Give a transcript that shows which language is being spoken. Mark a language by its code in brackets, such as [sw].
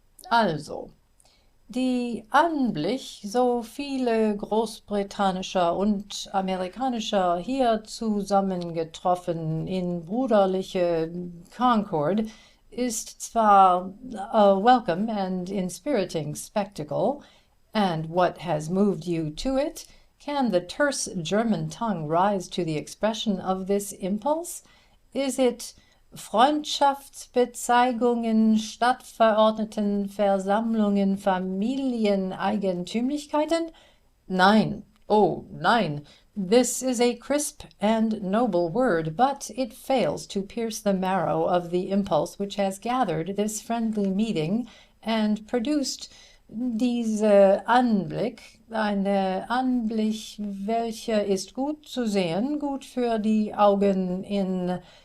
[de] Also, die Anblick so viele großbritannischer und amerikanischer hier zusammengetroffen in brüderliche Concord ist zwar a welcome and inspiriting spectacle, and what has moved you to it? [en] Can the terse German tongue rise to the expression of this impulse? [de] Is it Freundschaftsbezeigungen, Stadtverordnetenversammlungen, Familieneigentümlichkeiten? [en] Nein, oh nein, this is a crisp and noble word, but it fails to pierce the marrow of the impulse which has gathered this friendly meeting and produced diese Anblick, eine Anblick, welche ist gut zu sehen, gut für die Augen in